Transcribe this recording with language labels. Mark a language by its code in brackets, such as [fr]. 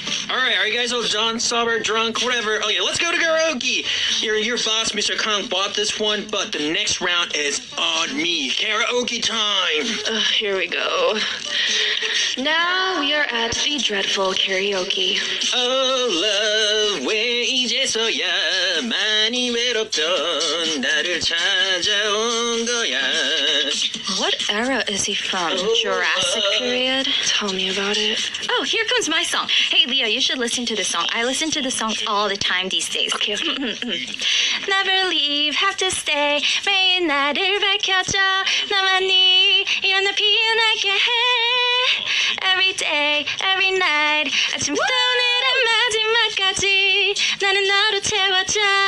[en] All right, are you guys all done, sober, drunk, whatever? Okay, let's go to karaoke. Your boss, Mr. Kong, bought this one, but the next round is on me. Karaoke time. Here we go. Now we are at the dreadful karaoke. Oh, love, [ko] 왜 이제서야 많이 외롭던 나를 찾아온 거야. [en] What era is he from? Jurassic period? Tell me about it. Oh, here comes my song. Hey, Leah, you should listen to this song. I listen to the songs all the time these days. Okay. Never leave, have to stay. [ko] 매일 나를 밝혀줘. 나만이 이런 날 피어나게 해. [en] Every day, every night. [ko] 아침부터 오늘의 마지막까지 나는 너로 채워줘.